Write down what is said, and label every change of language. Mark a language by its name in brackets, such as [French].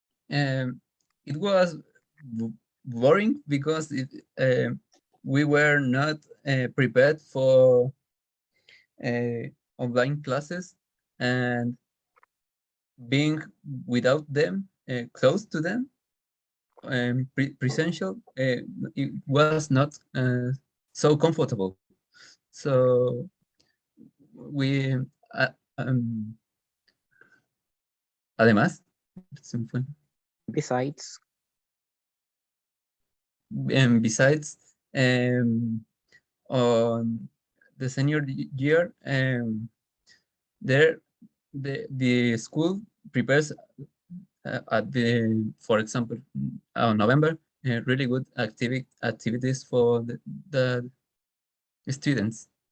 [English] Um, it was boring because we were not prepared for uh, online classes, and being without them, close to them, presential, it was not so comfortable. So we, [Spanish] uh, um, además, se me fue. [English] Besides, Besides, um, on the senior year, there the school prepares at the, for example, November, really good activities for the students.